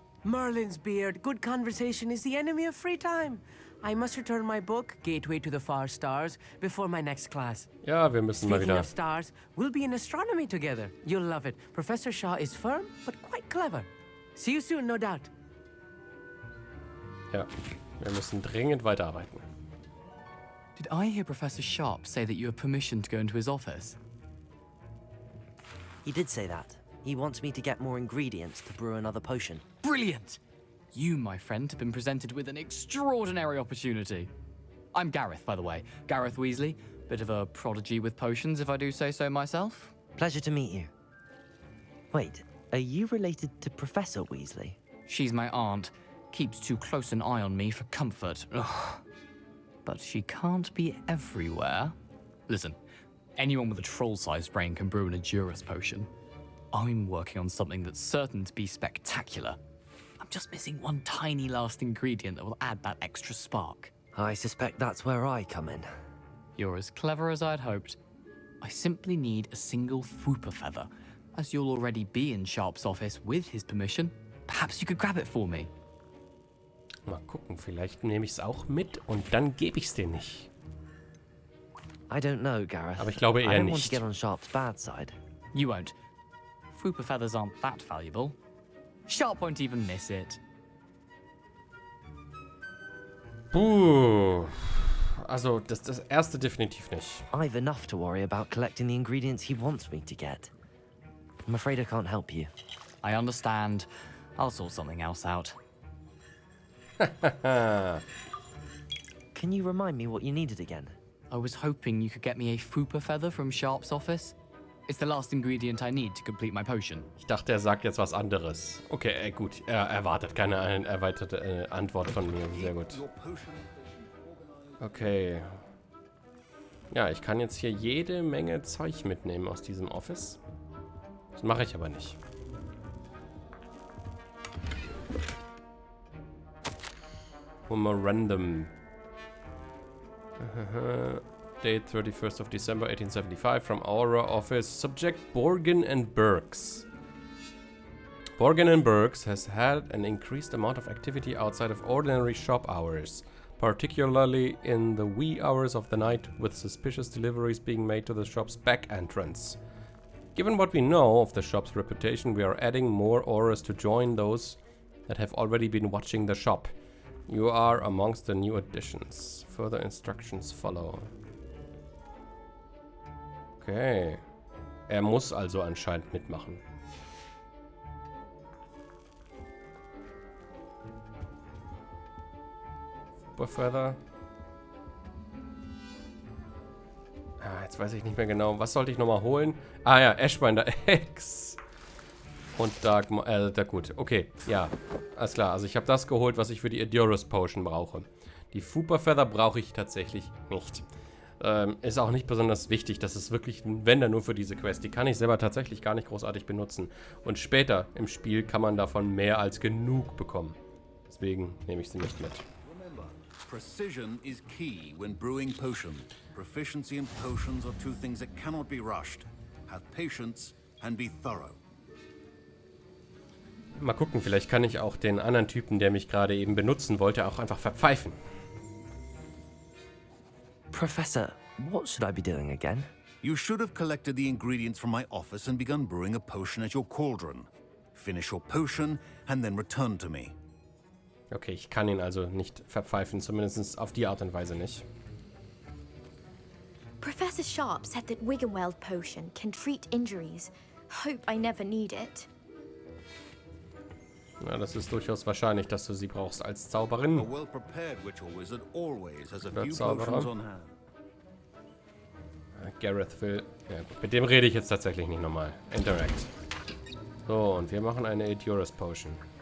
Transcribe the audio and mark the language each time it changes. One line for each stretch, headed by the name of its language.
English: Merlin's beard, good conversation is the enemy of free time. I must return my book, Gateway to the Far Stars, before my next class.
German: Ja, wir müssen mal
English: Speaking
German: wieder...
English: of stars, we'll be in astronomy together. You'll love it. Professor Shaw is firm, but quite clever. See you soon, no doubt.
German: Ja, wir müssen dringend weiterarbeiten.
English: Did I hear Professor Sharp say that you have permission to go into his office? He did say that. He wants me to get more ingredients to brew another potion. Brilliant! You, my friend, have been presented with an extraordinary opportunity. I'm Gareth, by the way. Gareth Weasley. Bit of a prodigy with potions, if I do say so myself. Pleasure to meet you. Wait, are you related to Professor Weasley? She's my aunt. Keeps too close an eye on me for comfort. Ugh. But she can't be everywhere. Listen, anyone with a troll-sized brain can brew an Edurus potion. I'm working on something that's certain to be spectacular. I'm just missing one tiny last ingredient that will add that extra spark. I suspect that's where I come in. You're as clever as I'd hoped. I simply need a single Fooper feather. As you'll already be in Sharp's office with his permission, perhaps you could grab it for me.
German: Mal gucken, vielleicht nehme ich es auch mit und dann gebe ich es dir nicht.
English: I don't know, Gareth.
German: Aber ich glaube
English: I
German: eher
English: don't want to
German: nicht.
English: get on Sharp's bad side. You won't. Fooper feathers aren't that valuable. Sharp won't even miss it. Puh.
German: Also, das erste definitiv nicht.
English: I've enough to worry about collecting the ingredients he wants me to get. I'm afraid I can't help you. I understand. I'll sort something else out. Can you remind me what you needed again? I was hoping you could get me a Fooper feather from Sharp's office. It's the last ingredient I need to complete my potion.
German: Ich dachte, er sagt jetzt was anderes. Okay, gut. Er erwartet keine erweiterte Antwort von mir. Sehr gut. Okay. Ja, ich kann jetzt hier jede Menge Zeug mitnehmen aus diesem Office. Das mache ich aber nicht.
English: Memorandum. Date 31st of December 1875 from Aura Office. Subject Borgin and Burks. Borgin and Burks has had an increased amount of activity outside of ordinary shop hours, particularly in the wee hours of the night, with suspicious deliveries being made to the shop's back entrance. Given what we know of the shop's reputation, we are adding more auras to join those that have already been watching the shop. You are amongst the new additions. Further instructions follow. Okay.
German: Er muss also anscheinend mitmachen.
English: Superfeather.
German: Jetzt weiß ich nicht mehr genau. Was sollte ich nochmal holen? Ah ja, Ashbinder X. Und Dark... gut. Okay, ja. Alles klar. Also ich habe das geholt, was ich für die Edurus Potion brauche. Die Superfeather brauche ich tatsächlich nicht. Ist auch nicht besonders wichtig. Das ist wirklich ein Wender nur für diese Quest. Die kann ich selber tatsächlich gar nicht großartig benutzen. Und später im Spiel kann man davon mehr als genug bekommen. Deswegen nehme ich sie nicht mit.
English: Precision is key when brewing potions. Proficiency and potions are two things that cannot be rushed. Have patience and be thorough.
German: Mal gucken, vielleicht kann ich auch den anderen Typen, der mich gerade eben benutzen wollte, auch einfach verpfeifen.
English: Professor, what should I be doing again? You should have collected the ingredients from my office and begun brewing a potion at your cauldron. Finish your potion and then return to me.
German: Okay, ich kann ihn also nicht verpfeifen, zumindest auf die Art und Weise nicht.
English: Professor Sharp said that Wiggenweld potion can treat injuries. Hope I never need it.
German: Ja, das ist durchaus wahrscheinlich, dass du sie brauchst als Zauberin.
English: A well-prepared witch or wizard always has a
German: Oder
English: few
German: Zauberer.
English: potions on hand. Gareth will...
German: Ja gut, mit dem rede ich jetzt tatsächlich nicht nochmal.
English: Interact.
German: So, und wir machen eine Edurus Potion.